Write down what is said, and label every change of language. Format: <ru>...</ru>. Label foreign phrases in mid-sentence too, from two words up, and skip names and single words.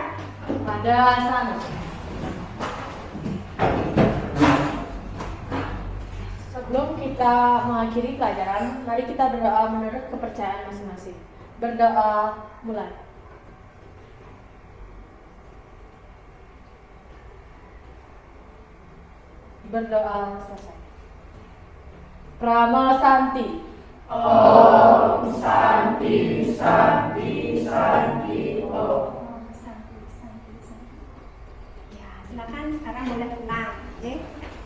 <id>Pada sana. Sebelum kita mengakhiri pelajaran, mari kita berdoa menurut kepercayaan masing-masing. Berdoa mulai. Berdoa selesai.</id> <sa>Prama Santi. Oh, santi, santi, santi, oh.</sa> <id>Ya, silakan sekarang boleh tenang, oke?</id>